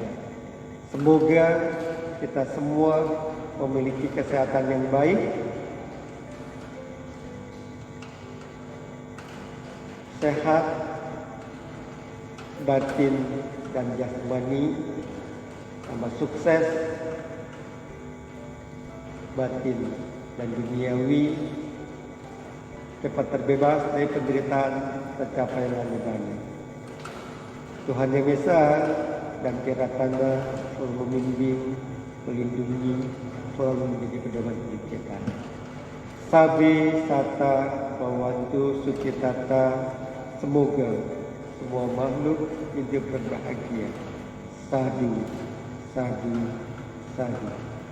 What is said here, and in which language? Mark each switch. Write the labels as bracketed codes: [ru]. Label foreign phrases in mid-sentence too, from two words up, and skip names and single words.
[id] Semoga kita semua memiliki kesehatan yang baik, sehat, batin dan jasmani, tambah sukses, batin dan duniawi, cepat terbebas dari penderitaan, tercapailah nibbana. Tuhan Yang Maha Esa dan Tiratana selalu membimbing, melindungi, selalu menjadi pedoman hidup kita. [pi] Sabe sata bawantu sucitata. [id] Semoga semua makhluk hidup berbahagia. [pi] Sadhu, sadhu, sadhu.